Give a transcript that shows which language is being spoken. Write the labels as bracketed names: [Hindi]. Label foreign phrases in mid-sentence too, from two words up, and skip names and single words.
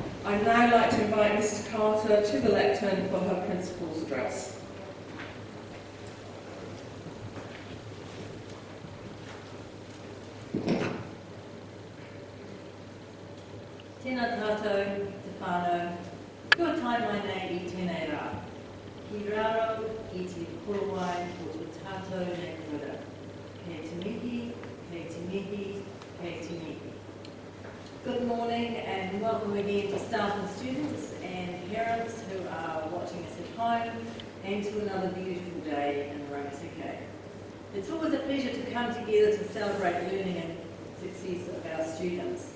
[English] I'd now like to invite Mrs Carter to the lectern for her principal's address. [Māori] Tēnā tātou, te whānau, kua tai mai nei I tēnei rā. Ki raro I te korowai o te tātou nei kura. Kei te mihi, kei te mihi, kei te mihi. [English] Good morning and welcome again to staff and students and parents who are watching us at home and to another beautiful day in Rangitikei. It's always a pleasure to come together to celebrate learning and success of our students.